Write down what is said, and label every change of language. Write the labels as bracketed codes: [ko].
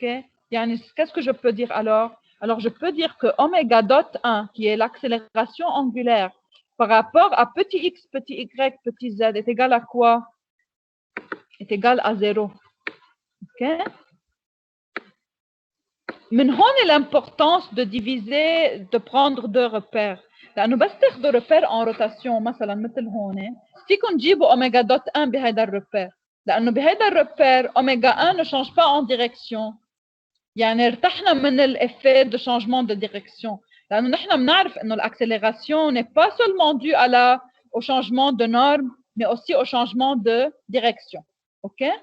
[fr] Qu'est-ce que je peux dire alors? Alors, je peux dire que oméga dot 1, qui est l'accélération angulaire par rapport à petit x, petit y, petit z, est égal à quoi? Est égal à 0. OK? [ar] من هون [fr] l'importance de diviser, de prendre deux repères. [ar] لأنه بس تاخذوا [fr] repère en rotation [ar] مثلا مثل هون فيكم تجيبوا [fr] oméga dot 1 [ar] بهذا الريبير. لأنه بهذا الريبير [fr] oméga 1 ne change pas en direction. [ar] يعني ارتحنا من [fr] l'effet de changement de direction. [ar] لأنه نحن بنعرف إنه [fr] l'accélération n'est pas seulement due au changement de norme, mais aussi au changement de direction. OK?